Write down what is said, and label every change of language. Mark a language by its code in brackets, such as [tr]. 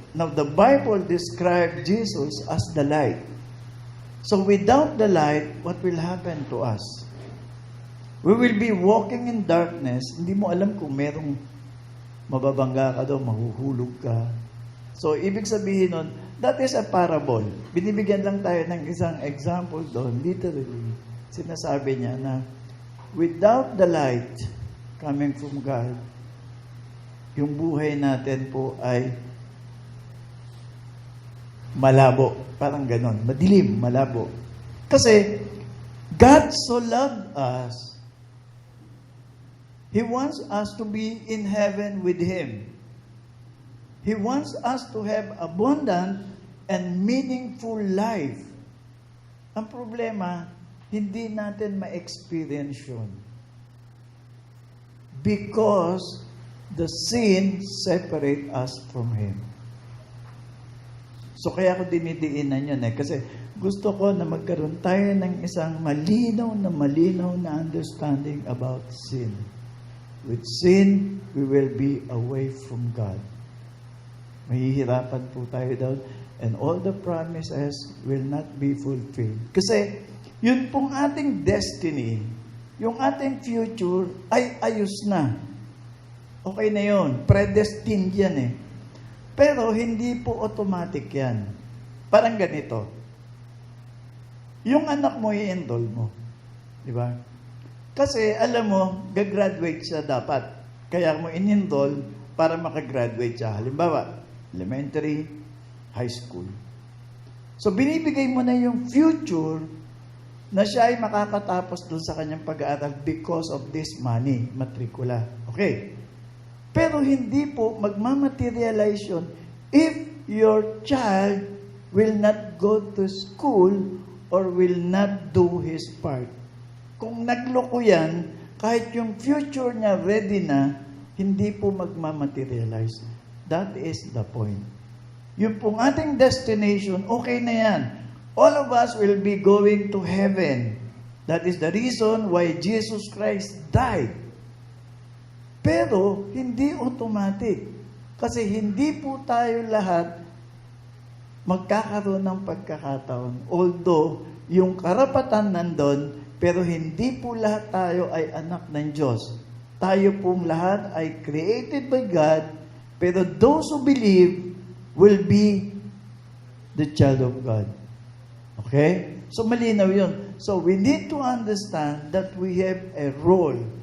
[en] Now, the Bible describes Jesus as the light. So, without the light, what will happen to us? We will be walking in darkness. [tl] Hindi mo alam kung merong mababangga ka daw, mahuhulog ka. So, ibig sabihin nun, [en] that is a parable. [tl] Binibigyan lang tayo ng isang example doon. Literally, sinasabi niya na [en] without the light coming from God, [tl] yung buhay natin po ay malabo. Parang ganon. Madilim, malabo. [en] Kasi, God so loved us, He wants us to be in heaven with Him. He wants us to have abundant and meaningful life. [tl] Ang problema, hindi natin ma-experience yun. [en] Because the sin separate us from Him. [tl] So kaya ko dinidiinan yun kasi gusto ko na magkaroon tayo ng isang malinaw na [en] understanding about sin. With sin, we will be away from God. [tl] Mahihirapan po tayo doon [en] and all the promises will not be fulfilled. [tl] Kasi yun pong ating destiny, yung ating future ay ayos na. Okay na yun. Predestined yan eh. Pero hindi po automatic yan. Parang ganito. Yung anak mo, i-enroll mo. Di ba? Kasi, alam mo, gagraduate siya dapat. Kaya mo in-enroll para makagraduate siya. Halimbawa, elementary, high school. So, binibigay mo na yung future na siya ay makakatapos doon sa kanyang pag-aaral [en] because of this money, [tl] matrikula. Okay. Pero hindi po magmamaterialize yun [en] if your child will not go to school or will not do his part. [tl] Kung nagloko yan, kahit yung future niya ready na, hindi po magmamaterialize. [en] That is the point. [tl] Yung pong ating destination, okay na yan. [en] All of us will be going to heaven. That is the reason why Jesus Christ died. [tl] Pero, hindi automatic. Kasi hindi po tayo lahat magkakaroon ng pagkakataon. Although, yung karapatan nandun, pero hindi po lahat tayo ay anak ng Diyos. Tayo pong lahat ay [en] created by God, pero those who believe will be the child of God. Okay? So [tl] malinaw yun. [en] So we need to understand that we have a role.